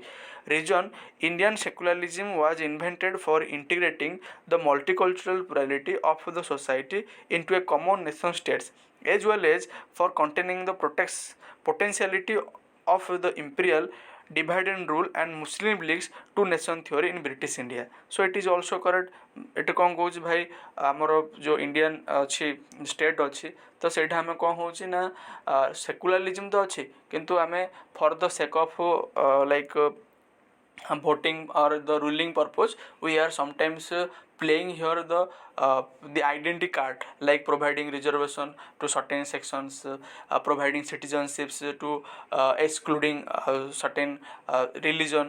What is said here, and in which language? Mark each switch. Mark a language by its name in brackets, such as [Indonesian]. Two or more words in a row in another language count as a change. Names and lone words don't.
[English] Reason: Indian secularism was invented for integrating the multicultural plurality of the society into a common nation states, as well as for containing the potentiality of the imperial divide and rule and Muslim leagues to nation theory in British India. So it is also correct. [Odia] ଏଠି କ'ଣ କହୁଛି ଭାଇ, ଆମର ଯେଉଁ ଇଣ୍ଡିଆନ୍ ଅଛି ଷ୍ଟେଟ୍ ଅଛି, ତ ସେଇଟା ଆମେ କ'ଣ ହେଉଛି ନା ସେକୁଲାରିଜିମ୍ ତ ଅଛି, କିନ୍ତୁ ଆମେ [English] for the sake of like voting or the ruling purpose, we are sometimes playing here the identity card, like providing reservation to certain sections, providing citizenships to excluding certain religion.